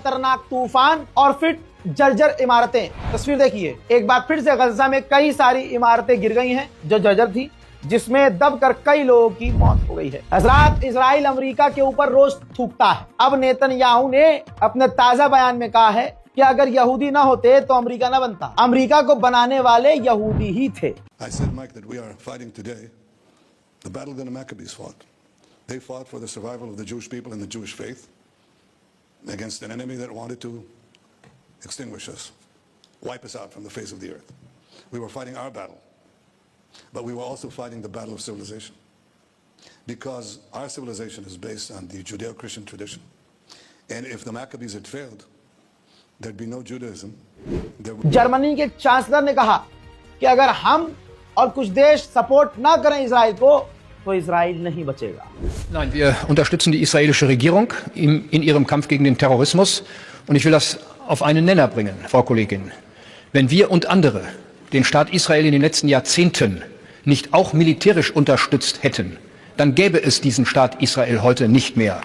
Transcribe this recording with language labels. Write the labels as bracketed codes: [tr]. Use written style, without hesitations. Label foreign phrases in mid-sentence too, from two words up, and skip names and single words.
[hi] बरसात, खतरनाक तूफान और फिर जर्जर इमारतें, तस्वीर देखिए, एक बार फिर से गजा में कई सारी इमारतें गिर गई हैं जो जर्जर थी, जिसमें दबकर कई लोगों की मौत हो गई है। हजरात, इजराइल अमेरिका के ऊपर रोज थूकता है। अब नेतन्याहू ने अपने ताजा बयान में कहा है कि अगर यहूदी ना होते तो अमेरिका ना बनता, अमेरिका को बनाने वाले यहूदी ही थे। [en] I said, Mike, that we are fighting today the battle that the Maccabees fought. They fought for the survival of the Jewish people and the Jewish faith against an enemy that wanted to extinguish us, wipe us out from the face of the earth. We were fighting our battle, but we were also fighting the battle of civilization, because our civilization is based on the Judeo-Christian tradition. And if the Maccabees had failed, there'd be no Judaism. [hi] जर्मनी के चांसलर ने कहा कि अगर हम और कुछ देश सपोर्ट ना करें इजराइल को तो इजराइल नहीं बचेगा। [de] Nein, wir unterstützen die israelische Regierung in ihrem Kampf gegen den Terrorismus. Und ich will das auf einen Nenner bringen, Frau Kollegin. Wenn wir und andere den Staat Israel in den letzten Jahrzehnten nicht auch militärisch unterstützt hätten, dann gäbe es diesen Staat Israel heute nicht mehr.